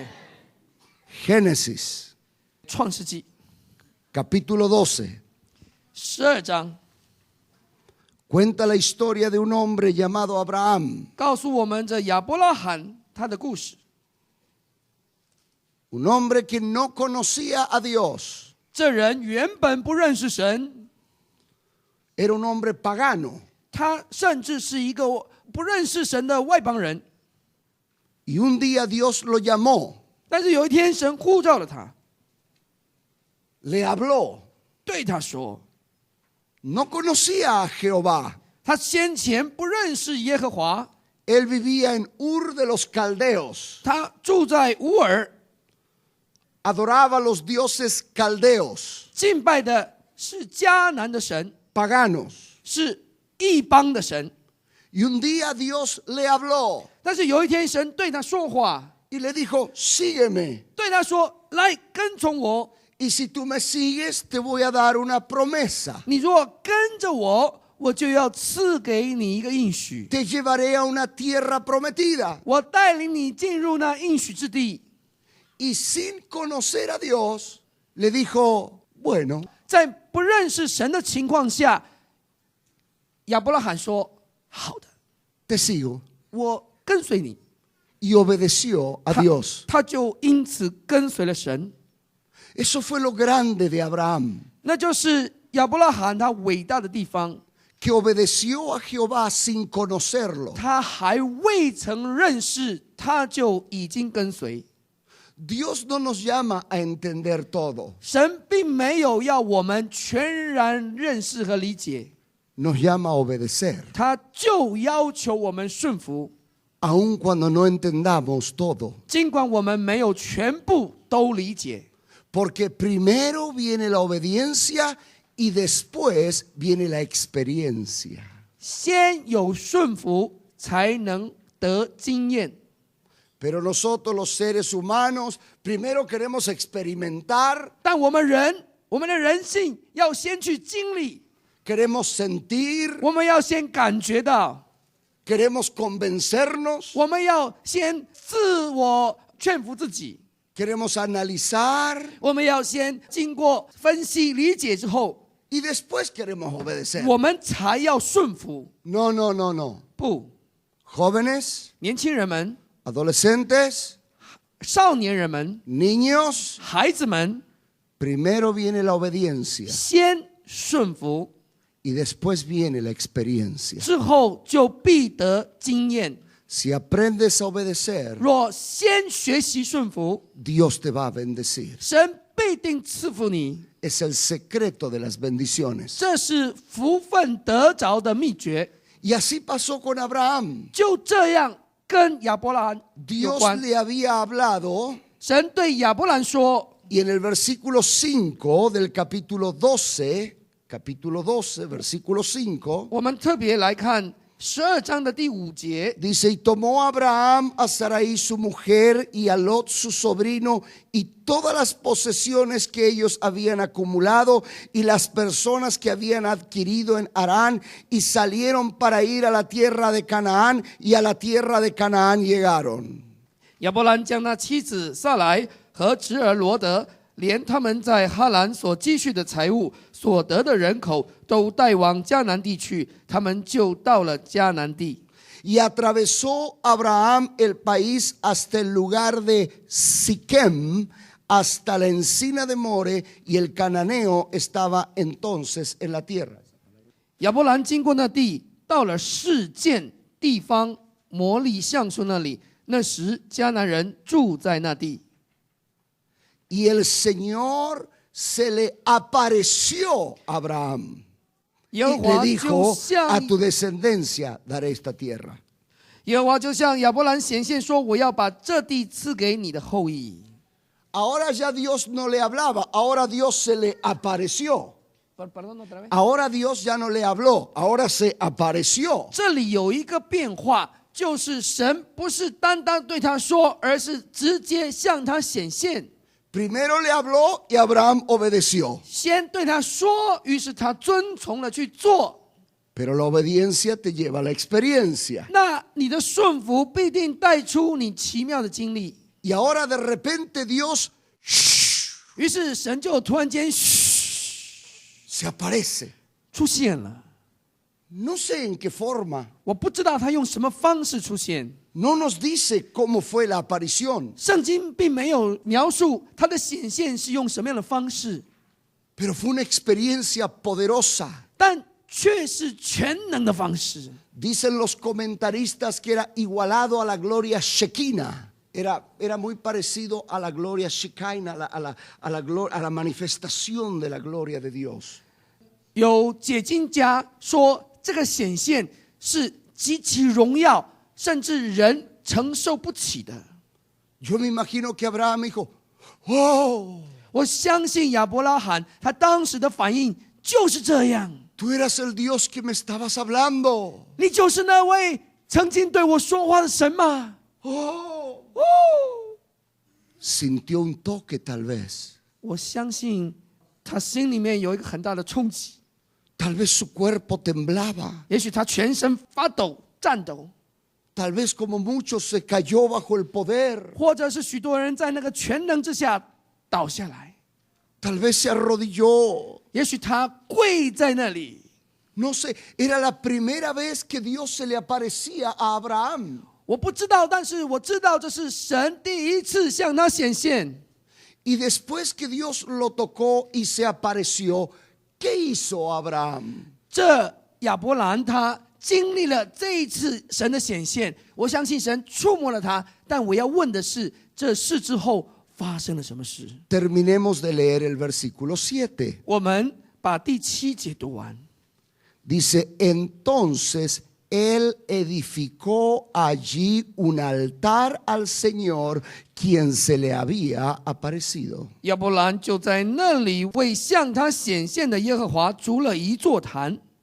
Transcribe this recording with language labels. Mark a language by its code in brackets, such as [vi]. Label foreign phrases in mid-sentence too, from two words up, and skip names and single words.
[es] Génesis, [zh] 创世纪 [es] capítulo 12. [zh] 12章 [es] Cuenta la historia de un hombre llamado Abraham. [zh] 告诉我们这亚伯拉罕他的故事。 [es] Un hombre que no conocía a Dios. [zh] 这人原本不认识神， [es] Era un hombre pagano. [zh] 他甚至是一个不认识神的外邦人。 [es] Y un día Dios lo llamó, [zh] 但是有一天，神呼召了他， [es] le habló. [zh] 对他说 [es] No conocía a Jehová. [zh] 他先前不认识耶和华， [es] Él vivía en Ur de los Caldeos. [zh] 他住在乌尔， [es] Adoraba a los dioses caldeos, [zh] 敬拜的是迦南的神， [es] paganos. [zh] 是异邦的神。 [es] Y un día Dios le habló [zh] 但是有一天，神对他说话， [es] y le dijo, sígueme. [zh] 对他说：“来跟从我， [es] Y si tú me sigues, te voy a dar una promesa. [zh] 你若跟着我，我就要赐给你一个应许， [es] Te llevaré a una tierra prometida. [zh] 我带领你进入那应许之地。” [es] Y sin conocer a Dios, le dijo, bueno, [zh] 在不认识神的情况下，亚伯拉罕说：“好的， [es] te sigo. [zh] 我跟随你。 [es] Y obedeció a Dios. [zh] 他就因此跟随了神。 [es] Eso fue lo grande de Abraham, [zh] 那就是亚伯拉罕他伟大的地方， [es] que obedeció a Jehová sin conocerlo. [zh] 他还未曾认识，他就已经跟随。 [es] Dios no nos llama a entender todo, [zh] 神并没有要我们全然认识和理解， [es] nos llama a obedecer, [zh] 他就要求我们顺服， [es] aun cuando no entendamos todo. [zh] 尽管我们没有全部都理解。 [es] Porque primero viene la obediencia y después viene la experiencia. [zh] 先有顺服，才能得经验。 [es] Pero nosotros los seres humanos primero queremos experimentar, [zh] 但我们的人性要先去经历， [es] queremos sentir, [zh] 我们要先感觉到， [es] queremos convencernos, [zh] 我们要先自我劝服自己， [es] queremos analizar [zh] 我们要先经过分析理解之后， [es] y después queremos obedecer. [zh] 我们才要顺服。 [es] No, no, no, no. [zh] 不， [es] Jóvenes, [zh] 年轻人们、 [es] adolescentes, [zh] 少年人们、 [es] niños, [zh] 孩子们， [es] primero viene la obediencia [zh] 先顺服， [es] y después viene la experiencia. [zh] 之后就必得经验。 [es] Si aprendes a obedecer, [zh] 若先学习顺服， [es] Dios te va a bendecir. [zh] 神必定赐福你。 [es] Es el secreto de las bendiciones. [zh] 这是福分得着的秘诀。 [es] Y así pasó con Abraham. [zh] 就这样跟亚伯拉罕有 [es] Dios [zh] 关。 [es] le había hablado [zh] 神对亚伯兰说， [es] y en el versículo 5 del capítulo 12, versículo 5, [zh] 我们特别来看 12章的第5节， [es] Dice, y tomó Abraham a Sarai su mujer y a Lot su sobrino y todas las posesiones que ellos habían acumulado y las personas que habían adquirido en Harán y salieron para ir a la tierra de Canaán y a la tierra de Canaán llegaron. [zh] 亚伯兰将那妻子撒来和侄儿罗德，连他们在哈兰所积蓄的财物、所得的人口，都带往迦南地去，他们就到了迦南地。 [es] Y atravesó Abraham el país hasta el lugar de Siquem, hasta la encina de More, y el cananeo estaba entonces en la tierra. [zh] 亚伯兰经过那地，到了示剑地方摩利橡树那里，那时迦南人住在那地。 [es] Y el Señor se le apareció a Abraham [zh] 耶和 [es] y le [zh] 华就 [es] dijo, a [zh] 向 [es] tu descendencia daré esta tierra. [zh] 耶和华就向亚伯兰显现说：“我要把这地赐给你的后裔。” [es] Ahora ya Dios no le hablaba, ahora Dios se le apareció. Perdón, otra vez. Ahora Dios ya no le habló, ahora se apareció. [zh] 这里有一个变化，就是神不是单单对他说，而是直接向他显现。 [es] Primero le habló y Abraham obedeció. [zh] 先对他说，于是他遵从了去做。 [es] Pero la obediencia te lleva a la experiencia. [zh] 那你的顺服必定带出你奇妙的经历。 [es] Y ahora de repente Dios [zh] 于是神就突然间 [es] se aparece. [zh] 出现了。 [es] No sé en qué forma. [zh] 我不知道他用什么方式出现。 [es] No nos dice cómo fue la aparición. [zh] 圣经并没有描述他的显现是用什么样的方式， [es] Pero fue una experiencia poderosa. [zh] 但却是全能的方式。 [es] Dicen los comentaristas que era igualado a la gloria Shekinah. Era muy parecido a la gloria Shekinah, a la manifestación de la gloria de Dios. [zh] 有解经家说，这个显现是极其荣耀，甚至人承受不起的。 [es] Yo me imagino que Abraham dijo, oh, [zh] 我相信亚伯拉罕他当时的反应就是这样。 [es] tú eras el Dios que me estabas hablando. [zh] 你就是那位曾经对我说话的神吗？ Oh. 哦， [es] Sintió un toque tal vez. [zh] 我相信他心里面有一个很大的冲击， [es] Tal vez su cuerpo temblaba. [zh] 也许他全身发抖、颤抖， [es] Tal vez como muchos se cayó bajo el poder. [zh] 或者是许多人在那个全能之下倒下来， [es] Tal vez se arrodilló. [zh] 也许他跪在那里。 [es] No sé, era la primera vez que Dios se le aparecía a Abraham. [zh] 我不知道，但是我知道这是神第一次向他显现。 [es] Y después que Dios lo tocó y se apareció, ¿qué hizo Abraham? [zh] 这亚伯兰他经历了这一次神的显现，我相信神触摸了他。但我要问的是，这事之后发生了什么事？ [es] Terminemos de leer el versículo 7. [zh] 我们把第7节读完。 [es] Dice, entonces él edificó allí un altar al Señor, quien se le había aparecido. [zh] 亚伯兰就在那里为向他显现的耶和华筑了一座坛，